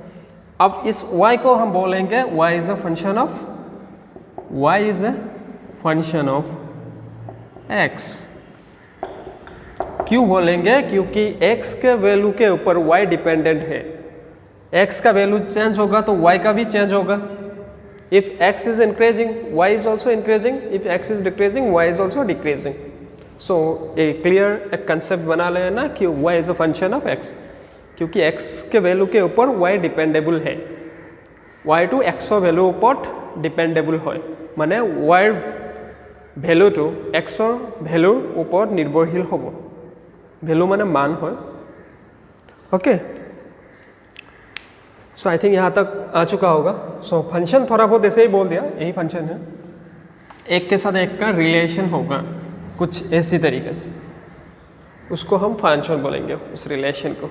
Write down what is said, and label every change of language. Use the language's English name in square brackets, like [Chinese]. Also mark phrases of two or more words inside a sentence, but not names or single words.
[Hindi] अब इस y को हम बोलेंगे [English] y is a function of x. [Hindi] क्यों बोलेंगे, क्योंकि x के वैल्यू के ऊपर y डिपेंडेंट है। x का वैल्यू चेंज होगा तो y का भी चेंज होगा। [English] If x is increasing y is also increasing, if x is decreasing y is also decreasing. [Hindi] सो ए क्लियर एक कंसेप्ट बना लेना कि [English] y is a function of x, [Hindi] क्योंकि x के वैल्यू के ऊपर y डिपेंडेबल है। y टू x वैल्यू ऊपर डिपेंडेबल है, [Assamese] माने y ভ্যালু টু এক্সৰ ভ্যালুৰ ওপৰত নিৰ্ভৰশীল হ'ব। ভ্যালু মানে মান হয়। [English] Okay, so I think [Hindi] यहाँ तक आ चुका होगा। सो फंक्शन थोड़ा बहुत ऐसे ही बोल दिया, यही फंक्शन है, एक के साथ एक का रिलेशन होगा कुछ ऐसी तरीके से, उसको हम फंक्शन बोलेंगे उस रिलेशन को।